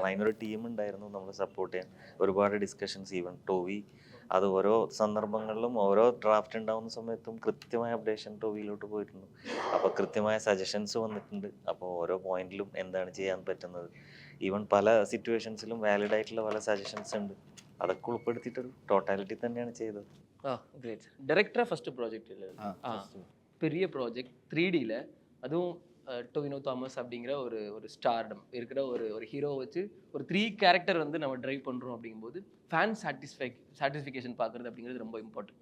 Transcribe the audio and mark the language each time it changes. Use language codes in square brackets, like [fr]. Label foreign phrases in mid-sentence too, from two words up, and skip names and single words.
[ml] അതിനൊരു ടീം ഉണ്ടായിരുന്നു നമ്മളെ സപ്പോർട്ട് ചെയ്യാൻ. ഒരുപാട് ഡിസ്കഷൻസ്, ഈവൻ ടോവി അത് ഓരോ സന്ദർഭങ്ങളിലും ഓരോ ഡ്രാഫ്റ്റ് ഉണ്ടാകുന്ന സമയത്തും കൃത്യമായ അപ്ഡേഷൻ ടോവിയിലോട്ട് പോയിട്ടുണ്ട്. അപ്പോൾ കൃത്യമായ സജഷൻസ് വന്നിട്ടുണ്ട്. അപ്പോൾ ഓരോ പോയിന്റിലും എന്താണ് ചെയ്യാൻ പറ്റുന്നത്, ഈവൻ പല സിറ്റുവേഷൻസിലും വാലിഡ് ആയിട്ടുള്ള പല സജഷൻസ് ഉണ്ട്. അതൊക്കെ ഉൾപ്പെടുത്തിയിട്ടൊരു ടോട്ടാലിറ്റി തന്നെയാണ് ചെയ്തത്. [ta] கிரேட். டைரக்டராக [en] first project [ta] இல்லை, பெரிய ப்ராஜெக்ட் 3Dயில், அதுவும் டொவினோ தாமஸ் அப்படிங்கிற ஒரு ஒரு ஸ்டார்டம் இருக்கிற ஒரு ஹீரோவை வச்சு ஒரு 3 கேரக்டர் வந்து நம்ம ட்ரைவ் பண்ணுறோம். அப்படிங்கும்போது [en] fan satisfaction [ta] பார்க்குறது அப்படிங்கிறது ரொம்ப இம்பார்ட்டன்ட்.